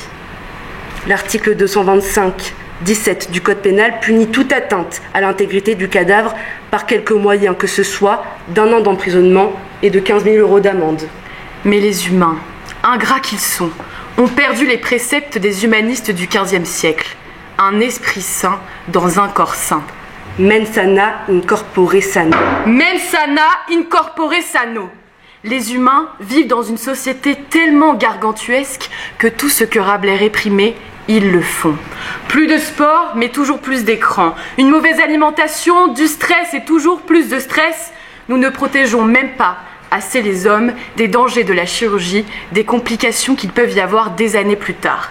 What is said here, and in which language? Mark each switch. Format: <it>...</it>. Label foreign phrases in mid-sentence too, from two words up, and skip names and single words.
<fr>L'article 225-17 du Code pénal punit toute atteinte à l'intégrité du cadavre par quelque moyen que ce soit d'1 an d'emprisonnement et de 15 000 € d'amende. Mais les humains, ingrats qu'ils sont, ont perdu les préceptes des humanistes du XVe siècle. Un esprit sain dans un corps sain.</fr> <la>Mens sana in corpore sano. Mens sana in corpore sano.</la> <fr>Les humains vivent dans une société tellement gargantuesque que tout ce que Rabelais réprimait, ils le font. Plus de sport, mais toujours plus d'écran. Une mauvaise alimentation, du stress et toujours plus de stress. Nous ne protégeons même pas assez les hommes des dangers de la chirurgie, des complications qu'il peuvent y avoir des années plus tard.</fr>